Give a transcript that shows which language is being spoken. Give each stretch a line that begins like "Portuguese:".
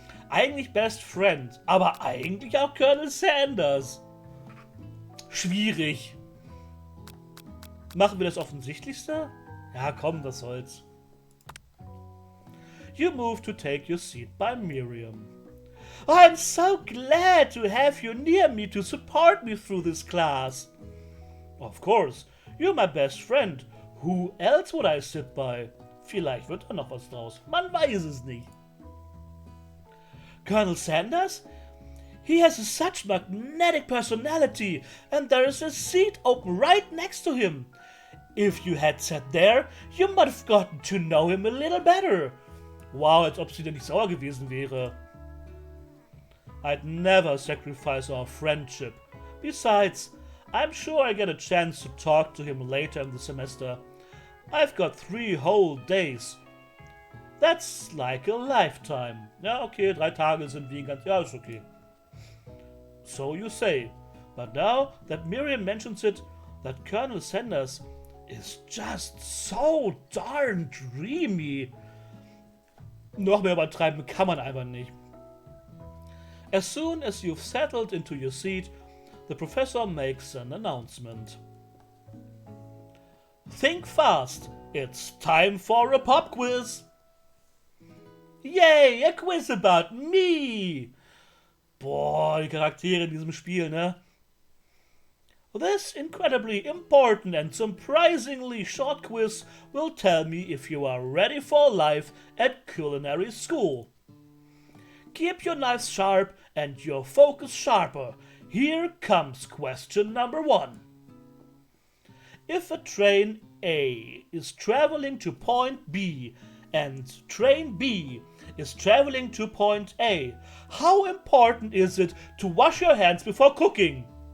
German: Eigentlich Best Friend, aber eigentlich auch Colonel Sanders. Schwierig. Machen wir das Offensichtlichste? Ja, komm, was soll's.
English: You move to take your seat by Miriam. I'm so glad to have you near me to support me through this class. Of course, you're my best friend. Who else would I sit by?
German: Vielleicht wird da noch was draus. Man weiß es nicht. Colonel Sanders?
English: He has such magnetic personality, and there is a seat open right next to him. If you had sat there, you might have gotten to know him a little better.
German: Wow, als ob sie denn nicht sauer gewesen wäre.
English: I'd never sacrifice our friendship. Besides, I'm sure I get a chance to talk to him later in the semester. I've got 3 whole days. That's like a lifetime.
German: Ja, okay, 3 Tage sind wie ein ganz... Ja, ist okay.
English: So you say. But now that Miriam mentions it, that Colonel Sanders is just so darn dreamy.
German: Noch mehr übertreiben kann man einfach nicht.
English: As soon as you've settled into your seat, the professor makes an announcement. Think fast, it's time for a pop quiz. Yay, a quiz about me.
German: Boah, die Charaktere in diesem Spiel, ne?
English: This incredibly important and surprisingly short quiz will tell me if you are ready for life at culinary school. Keep your knives sharp and your focus sharper. Here comes question number 1. If a train A is traveling to point B and train B is traveling to point A, how important is it to wash your hands before cooking?